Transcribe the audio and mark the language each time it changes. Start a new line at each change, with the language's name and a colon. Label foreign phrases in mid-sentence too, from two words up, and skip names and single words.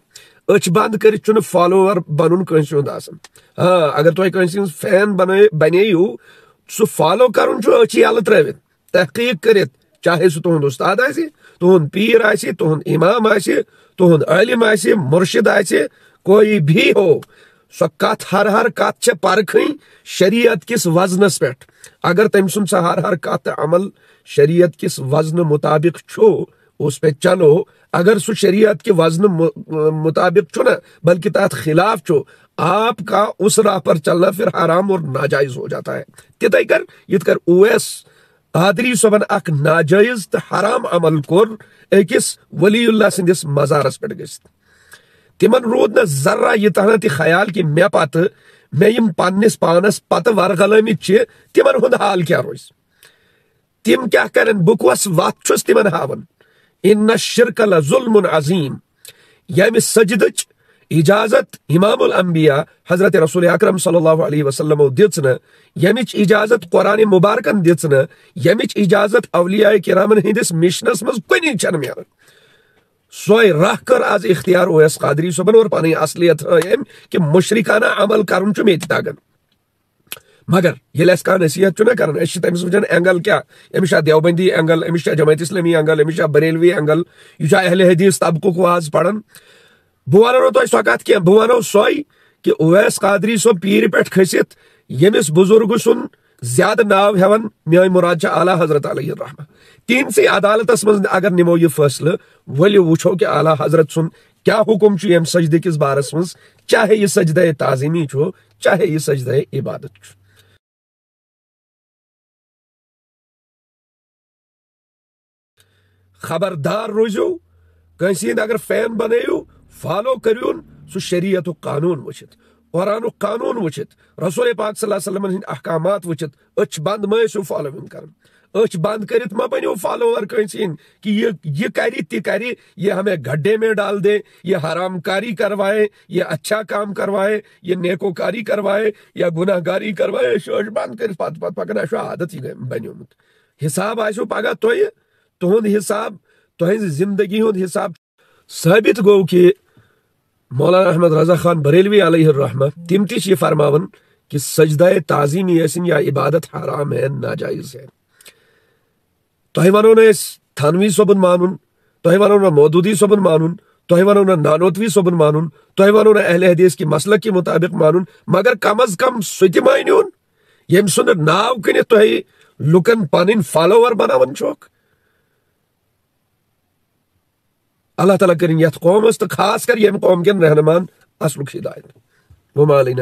Kashmiri: أچھ بند کٔرِتھ چھُنہٕ فالوور بنُن کٲنٛسہِ ہُنٛد آسان. ہاں اگر تُہۍ کٲنٛسہِ ہٕنٛز فین بنٲیِو سُہ فالو کرُن چھُ أچھ یلہٕ ترٲوِتھ تحقیق کٔرِتھ چاہے سُہ تُہُنٛد استاد آسہِ تُہُنٛد پیٖر آسہِ تُہُنٛد امام آسہِ تُہُنٛد عٲلِم آسہِ مرشد آسہِ
Urdu: کوئی بھی ہو.
Kashmiri: سۄ کتھ ہر کتھ چھےٚ پرکھٕنۍ شریعت کِس وزنس پٮ۪ٹھ. اگر تٔمۍ سُنٛد سۄ ہر کتھ عمل شریعت کِس وزنہٕ مطابق چھُ
Urdu: اس پہ چلو.
Kashmiri: اگر سُہ
Urdu: شریعت کے وزن مطابق چھُ نہ بلکہ تحت خلاف چھُ آپ کا اس راہ پر چلنا پھر حرام اور ناجائز ہو جاتا ہے.
Kashmiri: تِتھے کر یِتھ کر اویس قادری صٲبن اکھ ناجائز تہٕ حرام عمل کوٚر أکِس ولی اللہ سٕنٛدِس مزارس پٮ۪ٹھ گٔژھِتھ. تِمن روٗد نہٕ ذرا یہِ تہنا تہِ خیال کہِ مےٚ پتہٕ مےٚ یِم پننِس پانس پتہٕ ورغلٲمٕتۍ چھِ تِمن ہُنٛد حال کیٛاہ روزِ. تِم کیٛاہ کرن بہٕ کۄس وتھ چھُس تِمن ہاوان.
Arabic: ان الشرک لظلم عظیم.
Kashmiri: ییٚمہِ سجدٕچ اجازت امام الانبیاء حضرت رسول اکرم صلی اللہ علیہ وسلم دِژ نہٕ ییٚمِچ اجازت قرآن مبارکن دِژ نہٕ ییٚمِچ اجازت اولیاء کرامن ہندس مشنس منٛز کُنی چھنہٕ میلان سۄے راہ کٔر آز اختیار اویس قادری صٲبن اور پنٕنۍ اصلیت ہٲے أمۍ کہ مشرکانہ عمل کرُن چھُ مےٚ تہِ تگان. مگر ییٚلہِ اَسہِ کانٛہہ نصیحت چھُنہ کران أسۍ چھِ تٔمِس وٕچھان اینگل کیٛاہ. أمِس چھا دیوبندی اینگل أمِس چھا جماعت اسلامی اینگل أمِس چھا بریلوی اینگل یہِ چھا اہل حدیث طبقُک واز پران. بہٕ ونو نہٕ تۄہہِ سۄ کتھ کینٛہہ بہٕ ونو سۄے کہ اویس قادری صٲب پیٖرِ پٮ۪ٹھ کھٔسِتھ ییٚمِس بزرگ سُنٛد زیادٕ ناو ہٮ۪وان میٲنۍ مُراد چھِ اعلیٰ حضرت علیہ الرحمہ تہنٛدسٕے عدالتس منٛز اگر نِمو یہِ فٲصلہٕ ؤلِو وٕچھو کہ اعلیٰ حضرت سُنٛد کیٛاہ حُکم چھُ ییٚمہِ سجدٕ کِس بارس منٛز چاہے یہِ سجدے تعظیمی چھُ چاہے یہِ سجدے عبادت چھُ. خبردار روزیو کٲنٛسہِ ہٕنٛدۍ اگر فین بنٲیِو فالو کٔرۍہُن سُہ شریعتُک قانوٗن وٕچھِتھ قرآنُک قانوٗن وٕچھِتھ رسول پاک صلی اللہ علیہ وسلمن ہٕنٛدۍ احکامات وٕچھِتھ. أچھ بند مہ ٲسِو فالوِنگ کران. أچھ بند کٔرِتھ مہ بنِو فالوور کٲنٛسہِ ہٕنٛدۍ کہ یہ کرِ تہِ کرِ
Urdu: یہ ہمیں گڈھے میں ڈال دے یہ حرام کاری کروائے یہ اچھا کام کروائے یہ نیکو کاری کروائے یا گناہ گاری کروائے.
Kashmiri: أچھ بند کٔرِتھ پتہٕ پکان اسہِ چھُ عادت یہِ بنیومُت. حساب آسیو پگاہ تۄہہِ تُہُنٛد حساب تُہنٛزِ زندگی ہُنٛد حساب. ثٲبت گوٚو کہ مولانا احمد رضا خان بریلوی علیہ الرحمہ تِم تہِ چھِ یہِ فرماوان کہ سجدائے تعظیمی ٲسِن یا عبادت
Urdu: حرام ہے ناجائز ہے.
Kashmiri: تۄہہِ ونو نہٕ أسۍ تھانوی صٲبُن مانُن تۄہہِ ونو نہٕ مودودی صٲبُن مانُن تۄہہِ ونو نہٕ نانوتوی صٲبُن مانُن تۄہہِ ونو نہٕ اہل حدیث کہِ مسلک کہِ مطابق مانُن مگر کم از کم سُہ تہِ مٲنِوُن ییٚمہِ سُنٛد ناو کٕنِتھ تۄہہِ لُکن پنٕنۍ فالوور بناوان چھوکھ. اللہ تعالیٰ کرن یتھ قومس تو خاص کر یم قوم کن رہنمان اصلُک ہدایت.
Arabic: وما علینا.